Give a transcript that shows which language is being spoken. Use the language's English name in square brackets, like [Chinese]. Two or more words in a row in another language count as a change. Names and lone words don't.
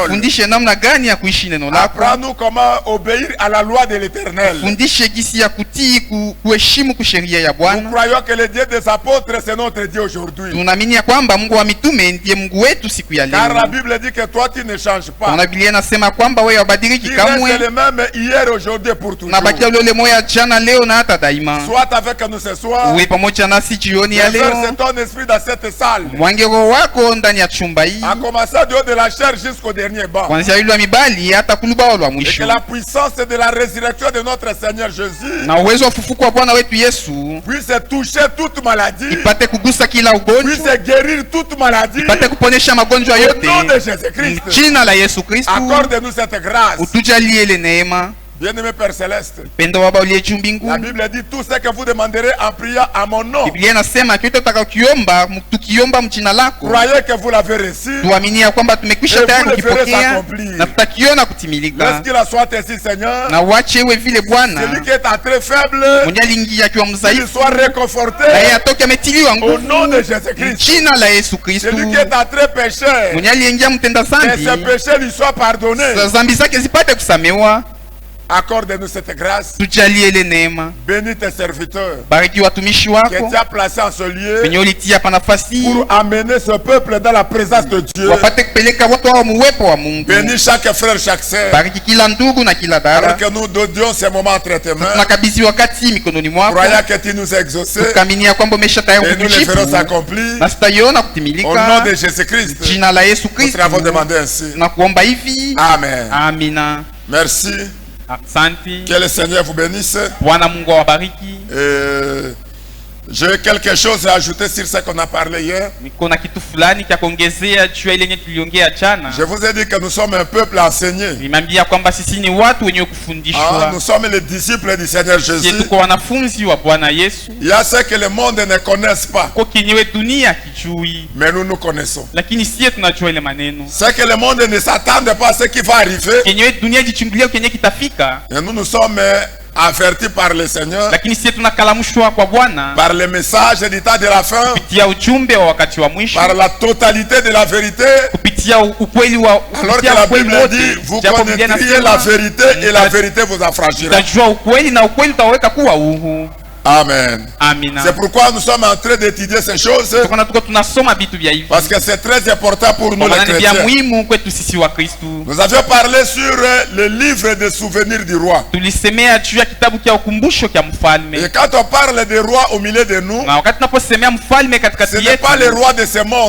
[Swahili] tufundishe namna gani ya kuishi neno lako, [French] Apprends-nous comment obéir à la loi de l'Éternel. [Swahili] tufundishe gisi ya kutii kuheshimu kusheria ya [French] Nous [Swahili] Bwana. [French] croyons que le Dieu des apôtres, c'est notre Dieu aujourd'hui. [Swahili] Tunaamini ya kwamba Mungu wa mitume ndiye Mungu wetu siku ya [French] Car la [Swahili] leo. [French] Bible dit que toi, tu ne changes pas. [Swahili] Na Biblia inasema kwamba wewe hubadiliki [French] Tu restes [Swahili] kamwe, [French] le même hier, aujourd'hui, pour toujours. [Swahili] unabakia ule ule moja jana, leo na hata daima. [French] Sois avec nous ce soir. [Swahili] Uwe pamoja nasi jioni ya [French] Déverse [Swahili] leo, [French] ton esprit dans cette salle. [Swahili] mwange roho wako ndani ya chumba hii, [French] À commencer du haut de la chair jusqu'au dernier banc. [Swahili] kuanzia yule wa mibali hata kulubao lwa [French] Et que [Swahili] mwisho. [French] la puissance de la résurrection de notre Seigneur Jésus [Swahili] Na uwezo wa ufufuko wa Bwana wetu Yesu [French] puisse toucher toute maladie, [Swahili] ipate kugusa kila ugonjwa, [French] puisse guérir toute maladie. [Swahili] ipate kuponesha magonjwa [French] Au [Swahili] yote, [French] nom de Jésus-Christ, [Swahili] jina la Yesu Kristu. [French] accorde-nous cette grâce. [Swahili] Utujalie ile neema. [French] Bien-aimé Père Céleste, [Swahili] Pendo Baba uliye juu [French] la [Swahili] mbinguni, [French] Bible dit tout ce que vous demanderez en priant à mon nom. [Swahili] Biblia inasema kitu tutakachokiomba tukiomba mjina lako, [French] Croyez que vous l'avez reçu. [Swahili] tuamini ya kwamba tumekwisha tayari kukipokea na tutakiona kutimilika. [French] Laisse qu'il en soit ainsi, Seigneur. [Swahili] Na uache iwe vile Bwana, [French] Celui qui est à très faible, [Swahili] mwenye aliingia akiwa [French] qu'il [Swahili] mdhaifu [French] soit réconforté [Swahili] na yeye atoke ametiliwa [French] au nom de [Swahili] nguvu, Jésus-Christ. jina la Yesu Kristu. [French] Celui qui est à très pécheur, [Swahili] Mwenye aliingia mtenda [French] que [Swahili] dhambi, [French] ses péchés lui soient pardonnés. [Swahili] dhambi zake zipate kusamewa. [French] Accorde-nous cette grâce. [Swahili] Tujalie ile neema. [French] Bénis tes serviteurs [Swahili] Bariki watumishi [French] que [Swahili] wako [French] tu as placés en ce lieu [Swahili] wenye ulitia pa nafasi [French] pour amener ce peuple dans la présence de Dieu. [Swahili] wapate kupeleka watu hao muwepo wa Mungu. [French] Bénis chaque frère, chaque sœur. [Swahili] Bariki kila ndugu na kila dada. [French] Alors que nous donnions ces moments entre tes mains, [Swahili] Tunakabidhi wakati mikononi mwako, [French] croyant que tu nous as exaucés [Swahili] tukaaminia kwamba umesha tayari [French] et nous les [Swahili] kutujibu [French] ferons s'accomplir. [Swahili] na tutaiona [French] Au nom [Swahili] kutimilika. [French] de Jésus-Christ, [Swahili] Jina la Yesu [French] nous Kristo te l'avons demandé ainsi. [Swahili] na kuomba hivi. [French] Amen. [Swahili] Amina. [French] Merci. [Swahili] Asante. [French] Que le Seigneur vous bénisse. [Swahili] Bwana Mungu awabariki. [French] J'ai quelque chose à ajouter sur ce qu'on a parlé hier. [Swahili] Niko na kitu fulani cha kuongezea juu ya ile yenye tuliongea jana. [French] Je vous ai dit que nous sommes un peuple enseigné. [Swahili] Nimeambia kwamba sisi ni watu wenye kufundishwa. [French] Nous sommes les disciples du Seigneur Jésus. [Swahili] Tuko wanafunzi wa Bwana Yesu. [French] Il y a ce que le monde ne connaisse pas. [Swahili] Kwa kinyewe dunia kijui. [French] Mais nous nous connaissons. [Swahili] Lakini sisi tunajua ile maneno. [French] Ce que le monde ne s'attend pas à ce qui va arriver. [Swahili] Kinyewe dunia jichungulia kenye kitafika. [French] Et nous sommes avertis par le Seigneur, [Swahili] lakini sisi tunakalamushwa kwa Bwana [French] par le message du temps de la fin, [Swahili] kupitia ujumbe wa wakati wa mwisho, [French] par la totalité de la vérité. [Swahili] kupitia ukweli wa [French] Alors que la Bible dit, vous connaîtriez la vérité et la vérité vous affranchira. [Swahili] Utajua ukweli na ukweli utaweka kuwa huru. [French] Amen. [Swahili] Amina. [French] C'est pourquoi nous sommes en train d'étudier ces choses. Parce que c'est très important pour nous les chrétiens. Nous avions parlé sur le livre des souvenirs du roi. Et quand on parle des rois au milieu de nous, ce n'est pas les rois de ce monde.